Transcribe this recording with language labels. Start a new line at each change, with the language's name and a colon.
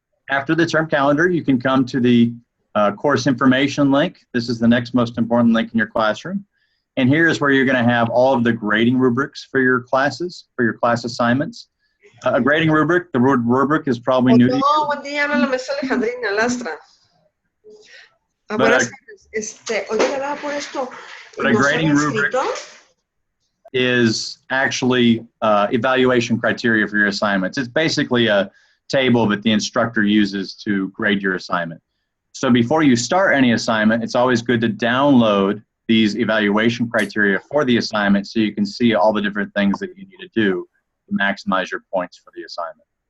English: After the term calendar, you can come to the course information link. This is the next most important link in your classroom. And here is where you're going to have all of the grading rubrics for your classes, for your class assignments. A grading rubric, the word rubric is probably new to you.
Spanish: Buen día, habla la maestra Alejandrina Lastra. Buenas tardes. Hoy hablaba por esto.
English: But a grading rubric is actually evaluation criteria for your assignments. It's basically a table that the instructor uses to grade your assignment. So before you start any assignment, it's always good to download these evaluation criteria for the assignment so you can see all the different things that you need to do to maximize your points for the assignment.